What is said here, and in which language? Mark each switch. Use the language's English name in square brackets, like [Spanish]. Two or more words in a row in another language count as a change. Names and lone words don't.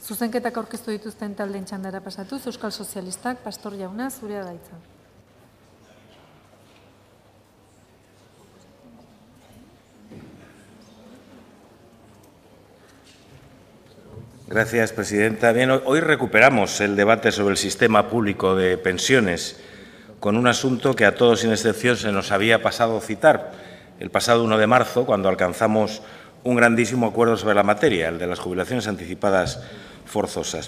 [Basque] Zuzenketak aurkeztu dituzten taldeen txandara pasatuz, Euskal Sozialistak, Pastor jauna, zurea da hitza. [Spanish] Gracias, presidenta. Bien, hoy recuperamos el debate sobre el sistema público de pensiones con un asunto que a todos sin excepción se nos había pasado citar el pasado 1 de marzo, cuando alcanzamos un grandísimo acuerdo sobre la materia, el de las jubilaciones anticipadas forzosas.